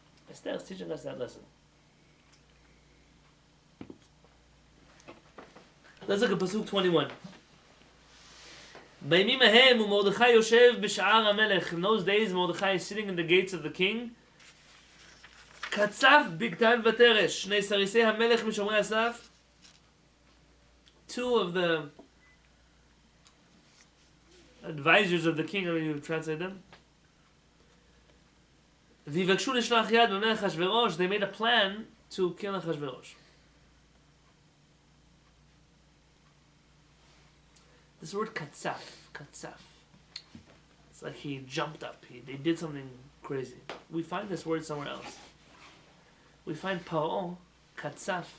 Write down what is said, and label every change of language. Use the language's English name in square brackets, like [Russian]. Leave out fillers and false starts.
[English] Esther is teaching us that lesson. Let's look at Pasuk 21. [Hebrew] בימים ההם ומרדכי יושב בשער המלך. [English] In those days Mordechai is sitting in the gates of the king. [Hebrew] קצף בגתן ותרש. שני סריסי המלך משומרי הסף. [English] Two of the advisors of the king, how do you translate them? [Hebrew] ויבקשו לשלוח יד במלך אחשוורוש. [English] They made a plan to kill אחשוורוש. This word katsaf. It's like he jumped up. They did something crazy. We find this word somewhere else. We find Paro, katsaf.